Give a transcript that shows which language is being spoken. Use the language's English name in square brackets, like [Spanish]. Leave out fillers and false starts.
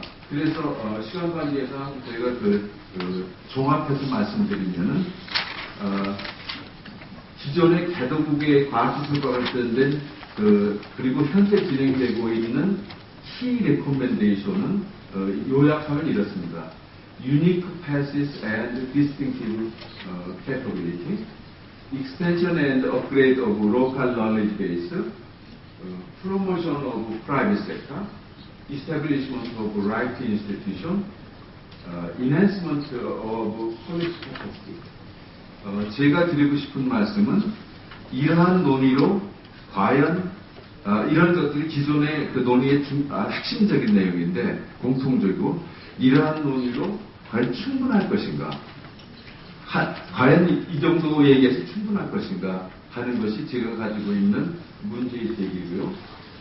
[Korean] 그래서 시간 관계상 저희가 종합해서 말씀드리면은 기존의 개도국의 과학기술과 관련된 그리고 현재 진행되고 있는 키 레코멘데이션은 요약하면 이렇습니다. [English] Unique passes and distinctive capability, extension and upgrade of local knowledge base, promotion of private sector, establishment of right institution, enhancement of policy capacity. [Korean] 제가 드리고 싶은 말씀은 이러한 논의로 과연 이런 것들이 기존의 그 논의의 핵심적인 내용인데 공통적이고 이러한 논의로 과연 충분할 것인가? 과연 이 정도 얘기해서 충분할 것인가 하는 것이 제가 가지고 있는 문제의식이고요.